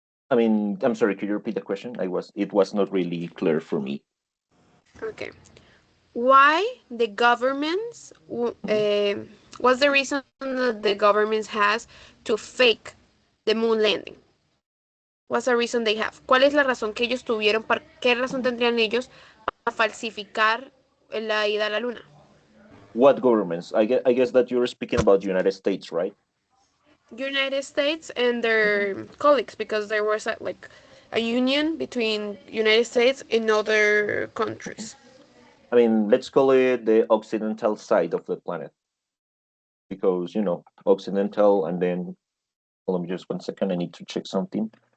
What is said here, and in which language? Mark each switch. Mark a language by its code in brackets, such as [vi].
[en] I mean, I'm sorry, could you repeat the question? It was not really clear for me. Okay. Why the governments Mhm. what's the reason that the governments has to fake the moon landing? What's the reason they have? [es] ¿Cuál es la razón que ellos tuvieron? ¿Qué razón tendrían ellos para falsificar la ida a la luna? [en] What governments? I guess that you're speaking about the United States, right? United States and Mhm. their colleagues, because there was a union between United States and other Mhm. countries. I mean, let's call it the occidental side of the planet because occidental, and then hold on just 1 second. I need to check something.